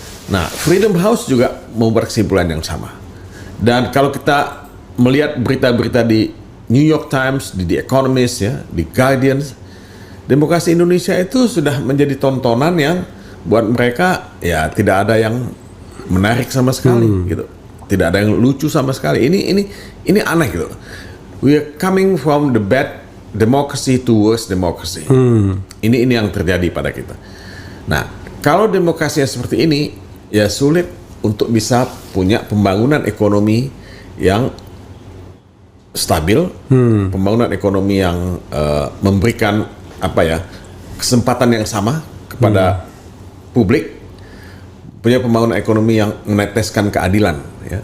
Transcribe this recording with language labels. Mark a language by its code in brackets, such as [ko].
[id] Nah Freedom House juga membuat kesimpulan yang sama, dan kalau kita melihat berita-berita di New York Times, di The Economist, ya, di Guardians, demokrasi Indonesia itu sudah menjadi tontonan yang buat mereka ya tidak ada yang menarik sama sekali gitu, tidak ada yang lucu sama sekali. Ini aneh gitu. [en] We are coming from the bad democracy to worse democracy. [id] Ini yang terjadi pada kita. Nah kalau demokrasi seperti ini ya sulit untuk bisa punya pembangunan ekonomi yang stabil, pembangunan ekonomi yang memberikan kesempatan yang sama kepada publik, punya pembangunan ekonomi yang meneteskan keadilan. Ya.